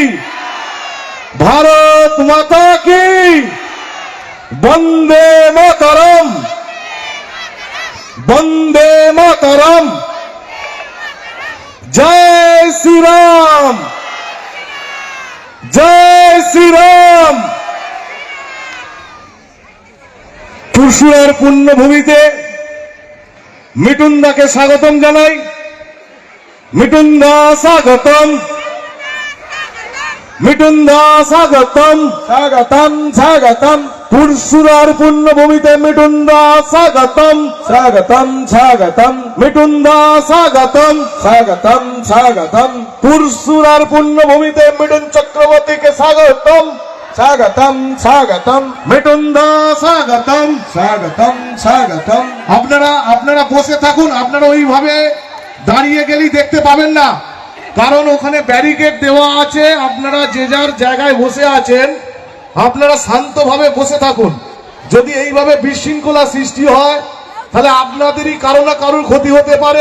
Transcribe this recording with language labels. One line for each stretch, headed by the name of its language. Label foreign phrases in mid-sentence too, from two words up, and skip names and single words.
Hindi: भारत माता की, वन्दे मातरम, वन्दे मातरम, जय श्रीराम, जय श्रीराम।
Bangla: পুরসুরার পুণ্যভূমিতে মিঠুনদাকে স্বাগতম জানাই। মিঠুনদা স্বাগতম, মিঠুনদা স্বাগতম, স্বাগতম, স্বাগতম। পুরসুরার পুণ্যভূমিতে মিঠুনদা স্বাগতম, স্বাগতম, স্বাগতম। মিঠুনদা স্বাগতম, স্বাগতম, স্বাগতম। পুরসুরার পুণ্যভূমিতে মিঠুন চক্রবর্তীকে স্বাগতম, স্বাগতম, স্বাগতম। মিঠুনদা স্বাগতম, স্বাগতম, স্বাগতম। আপনারা বসে থাকুন। আপনারা ওইভাবে দাঁড়িয়ে গেলেই দেখতে পাবেন না, কারণ ওখানে ব্যারিকেড দেওয়া আছে। আপনারা যে যার জায়গায় বসে আছেন, আপনারা শান্তভাবে বসে থাকুন। যদি এইভাবে বিশৃঙ্খলা সৃষ্টি হয় তাহলে আপনাদেরই কারো না কারোর ক্ষতি হতে পারে।